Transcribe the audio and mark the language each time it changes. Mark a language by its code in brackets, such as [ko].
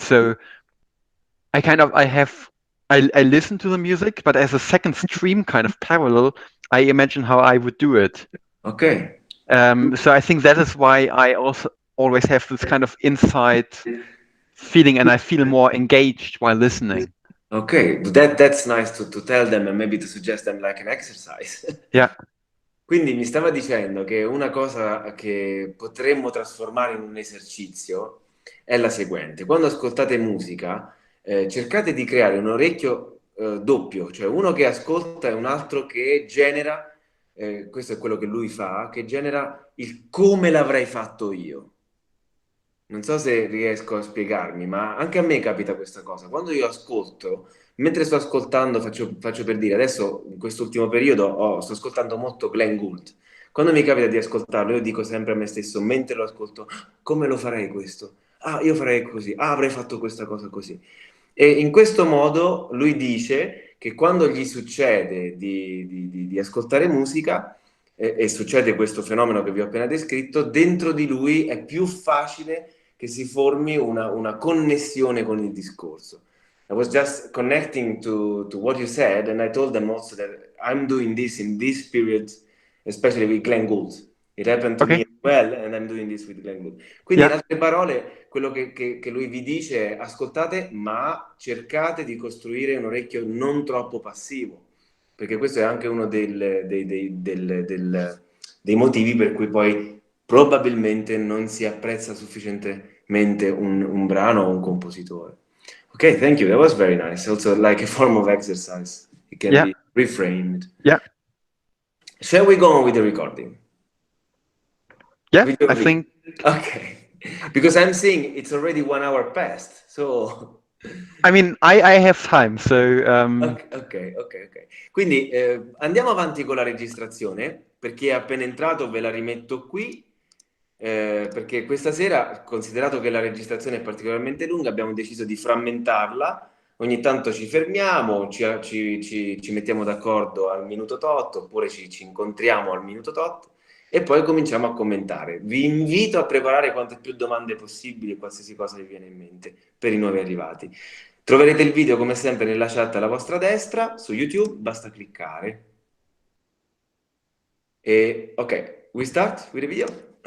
[en] So I listen to the music, but as a second stream kind of parallel, I imagine how I would do it. Okay. So I think that is why I also always have this kind of inside feeling and I feel more engaged while listening. Okay, that's nice to tell them and maybe to suggest them like an exercise. Yeah. [it] Quindi mi stava dicendo che una cosa che potremmo trasformare in un esercizio è la seguente. Quando ascoltate musica, cercate di creare un orecchio doppio, cioè uno che ascolta e un altro che genera, questo è quello che lui fa, che genera il come l'avrei fatto io. Non so se riesco a spiegarmi, ma anche a me capita questa cosa. Quando io ascolto, mentre sto ascoltando, faccio per dire, adesso in quest'ultimo periodo sto ascoltando molto Glenn Gould. Quando mi capita di ascoltarlo, io dico sempre a me stesso, mentre lo ascolto, come lo farei questo? Ah, io farei così, ah, avrei fatto questa cosa così. E in questo modo lui dice che quando gli succede di ascoltare musica, e succede questo fenomeno che vi ho appena descritto, dentro di lui è più facile che si formi una connessione con il discorso. [en] I was just connecting to what you said, and I told them also that I'm doing this in this period, especially with Glenn Gould. It happened to me Okay. as well, and I'm doing this with Glenn Gould. [it] Quindi, in [en] Yeah. [it] altre parole, quello che lui vi dice è ascoltate, ma cercate di costruire un orecchio non troppo passivo, perché questo è anche uno dei motivi per cui poi probabilmente non si apprezza sufficientemente un brano o un compositore. [en] Ok, thank you. That was very nice. Also, like a form of exercise, it can Yeah. be reframed. Yeah. Shall we go on with the recording? Yeah. With your I video? think. Okay, because I'm seeing it's already 1 hour past. So, I mean, I have time, so ok. [it] Quindi andiamo avanti con la registrazione. Per chi è appena entrato, ve la rimetto qui. Perché questa sera, considerato che la registrazione è particolarmente lunga, abbiamo deciso di frammentarla. Ogni tanto ci fermiamo, ci mettiamo d'accordo al minuto tot, oppure ci incontriamo al minuto tot e poi cominciamo a commentare. Vi invito a preparare quante più domande possibili, qualsiasi cosa vi viene in mente per i nuovi arrivati. Troverete il video come sempre nella chat alla vostra destra, su YouTube, basta cliccare. [en] E ok, we start with the video?